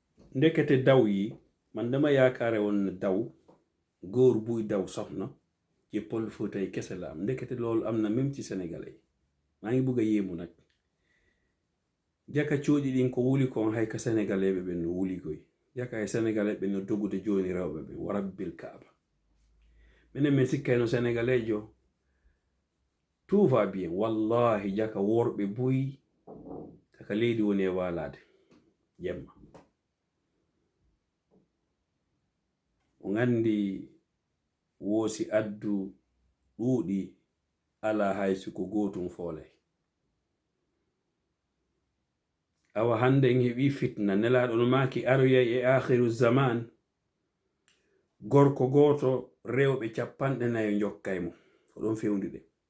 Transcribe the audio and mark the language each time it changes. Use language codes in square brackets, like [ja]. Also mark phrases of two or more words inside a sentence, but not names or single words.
[wo] ndekete daw yi man dama yaakaare woon ne daw góor buy daw soxna ci Pël Fuuta yi kese la am ndekete loolu am na même ci sénégalais yi maa ngi bugg a yéemu nag [ff] jaka coodi ɗin ko wuli kon hay ka sénégalais ɓe ɓen no wuli koy jaka e sénégalais ɓe no dogude joni rewɓe ɓe warabbil kaaba minen min sikkayno sénégalais jo [fr] tout va bien [ff] wallahi jaka worɓe boyi taka leydi woni e walade jemma o gandi woosi addu ɗuuɗi ala haysi ko gotum foolay awa hande en heɓi fitna nelaɗo no maki aroyay e akhiru zaman gorko goto rewɓe 40 jokkay mo ko ɗon fewndi ɗe